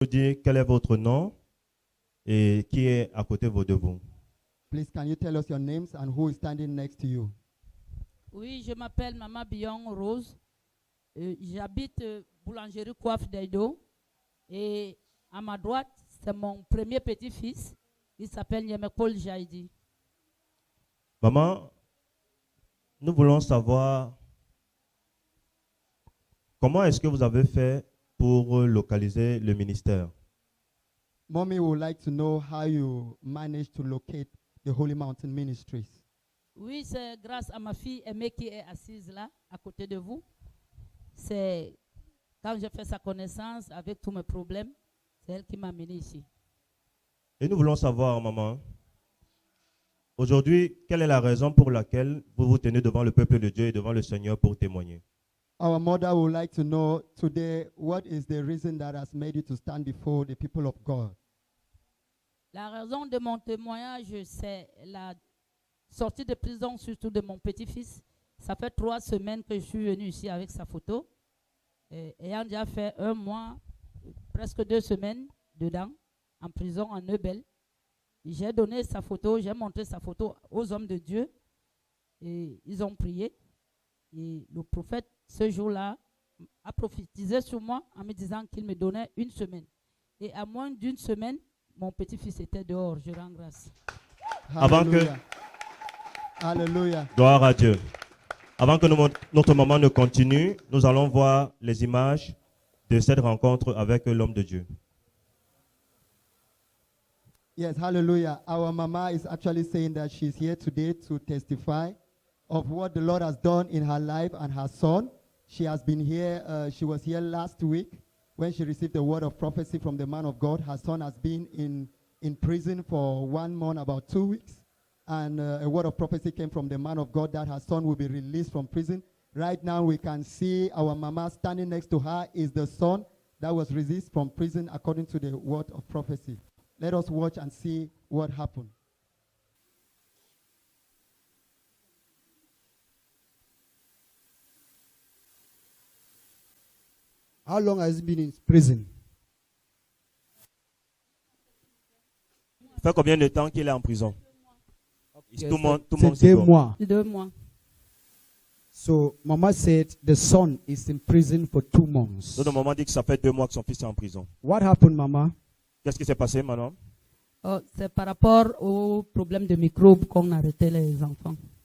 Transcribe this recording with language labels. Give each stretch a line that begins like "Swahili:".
French: Vous dire quel est votre nom et qui est à côté de vous.
English: Please, can you tell us your names and who is standing next to you?
French: Oui, je m'appelle Maman Bion Rose. J'habite Boulangerie Coiffe d'Aido. Et à ma droite, c'est mon premier petit-fils. Il s'appelle Niemekol Jaidi. Maman, nous voulons savoir comment est-ce que vous avez fait pour localiser le ministère.
English: Mommy would like to know how you managed to locate the Holy Mountain Ministries.
French: Oui, c'est grâce à ma fille Aimée qui est assise là, à côté de vous. C'est quand j'ai fait sa connaissance avec tous mes problèmes, c'est elle qui m'a amené ici. Et nous voulons savoir, maman, aujourd'hui, quelle est la raison pour laquelle vous vous tenez devant le peuple de Dieu et devant le Seigneur pour témoigner?
English: Our mother would like to know today what is the reason that has made you to stand before the people of God.
French: La raison de mon témoignage, c'est la sortie de prison, surtout de mon petit-fils. Ça fait 3 semaines que je suis venue ici avec sa photo. Ayant déjà fait 1 mois, presque 2 semaines dedans, en prison, en Neubel. J'ai donné sa photo, j'ai montré sa photo aux hommes de Dieu. Et ils ont prié. Et le prophète, ce jour-là, a prophétisé sur moi en me disant qu'il me donnait 1 semaine. Et à moins d'1 semaine, mon petit-fils était dehors. Je rends grâce. Avant que- Hallelujah. Hallelujah. Gloire à Dieu. Avant que notre maman ne continue, nous allons voir les images de cette rencontre avec l'homme de Dieu.
English: Yes, hallelujah. Our mama is actually saying that she's here today to testify of what the Lord has done in her life and her son. She has been here, she was here last week when she received the word of prophecy from the man of God. Her son has been in prison for 1 month, about 2 weeks. And a word of prophecy came from the man of God that her son will be released from prison. Right now we can see our mama standing next to her is the son that was released from prison according to the word of prophecy. Let us watch and see what happened. How long has he been in prison?
French: Ça fait combien de temps qu'il est en prison? Tout le monde C'est sait 2 quoi. mois. 2 mois.
English: So Mama said the son is in prison for 2 months.
French: Notre maman dit que ça fait 2 mois que son fils est en prison.
English: What happened, Mama?
French: Qu'est-ce qui s'est passé maintenant? Oh, c'est par rapport au problème de microbes qu'on arrêtait les enfants.